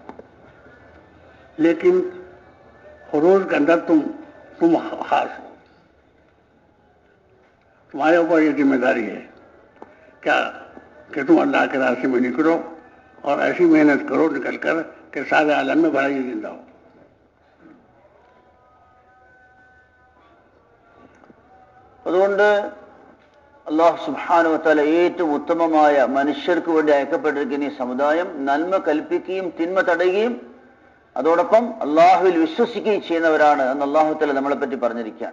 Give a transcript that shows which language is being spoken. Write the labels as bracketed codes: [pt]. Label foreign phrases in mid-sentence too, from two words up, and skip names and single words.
[hi] लेकिन खुरूज के अंदर तुम खास हो, तुम्हारे ऊपर ये जिम्मेदारी है क्या कि तुम अल्लाह के रास्ते में निकलो और ऐसी मेहनत करो निकल कर कि सारे आलम में भलाई जिंदा हो. [ml] അതുകൊണ്ട് [ar] الله سبحانه وتعالى [ml] ഏറ്റവും ഉത്തമമായ മനുഷ്യർക്ക് വേണ്ടി അയക്കപ്പെട്ടിരിക്കുന്ന ഈ സമുദായം നന്മ കൽപ്പിക്കുകയും തിന്മ തടയുകയും അതോടൊപ്പം അള്ളാഹുവിൽ വിശ്വസിക്കുകയും ചെയ്യുന്നവരാണ് എന്ന് [ar] الله تعالى [ml] നമ്മളെ പറ്റി പറഞ്ഞിരിക്കുകയാണ്.